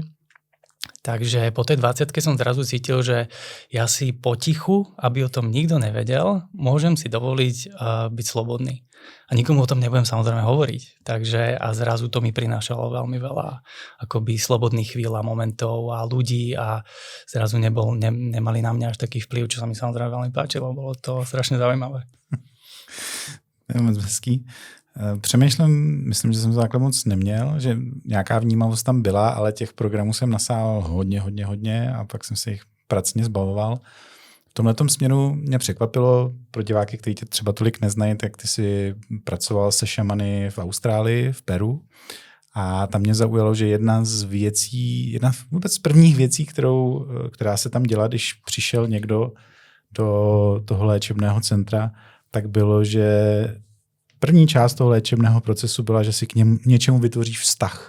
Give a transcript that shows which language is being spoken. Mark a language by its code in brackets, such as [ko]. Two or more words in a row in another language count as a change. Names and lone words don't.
[sk] Takže po tej 20-ke som zrazu cítil, že ja si potichu, aby o tom nikto nevedel, môžem si dovoliť byť slobodný. A nikomu o tom nebudem samozrejme hovoriť. Takže a zrazu to mi prinášalo veľmi veľa akoby slobodných chvíľ a momentov a ľudí a zrazu nemali na mňa až taký vplyv, čo sa mi samozrejme veľmi páčilo. Bolo to strašne zaujímavé. [cs] Je moc hezký. Přemýšlím, myslím, že jsem to takhle moc neměl, že nějaká vnímavost tam byla, ale těch programů jsem nasál hodně a pak jsem se jich pracně zbavoval. V tomhletom směru mě překvapilo pro diváky, kteří tě třeba tolik neznají, tak ty jsi pracoval se šamany v Austrálii, v Peru A tam mě zaujalo, že jedna vůbec z prvních věcí, která se tam dělá, když přišel někdo do toho léčebného centra, tak bylo, že první část toho léčebného procesu byla, že si k něčemu vytvoříš vztah.